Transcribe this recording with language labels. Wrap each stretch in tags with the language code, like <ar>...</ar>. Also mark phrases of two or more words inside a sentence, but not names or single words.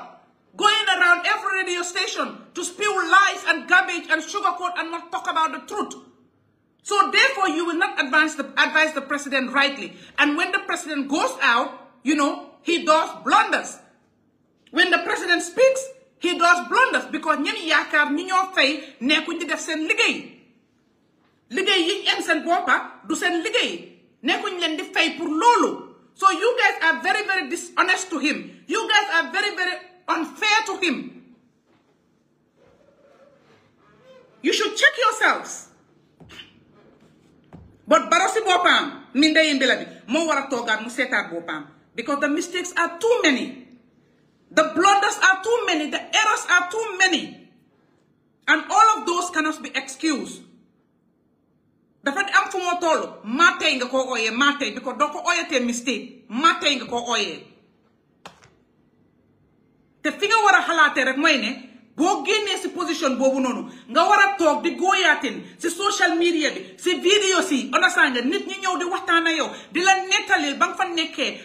<en>Going around every radio station to spew lies and garbage and sugarcoat and not talk about the truth. So therefore, you will not advise the president rightly. And when the president goes out, you know, he does blunders. When the president speaks, he does blunders because</en> <wo>ñi yaakaar ñi ñoo fay nekkuñ di def seen liggéey. Liggéey yi ñu am seen boppa du seen liggéey nekkuñ leen di fay pour loolu.</wo> <en>So you guys are very, very dishonest to him. You guys are very, very unfair to him. You should check yourselves.</en> <wo>But Barrow si boppam mi ndey mbila bi moo war a toogaat mu seetaat boppam</wo> <en>because the mistakes are too many. The blunders are too many. The errors are too many. And all of those cannot be excused.</en> <wo>Dafa am fu mo tollu matay nga ko oyé matay because doo ko oyatee mistake matay nga ko oyé te fi nga war a xalaatee rek mooy ne boo génnee si position boobu noonu nga war a toog di góoyaatin si</wo> <en>social media</en> <wo>bi si vidéo si understand nga nit ñi ñëw di waxtaan ak yow di la nettalil ba nga fa nekkee</wo>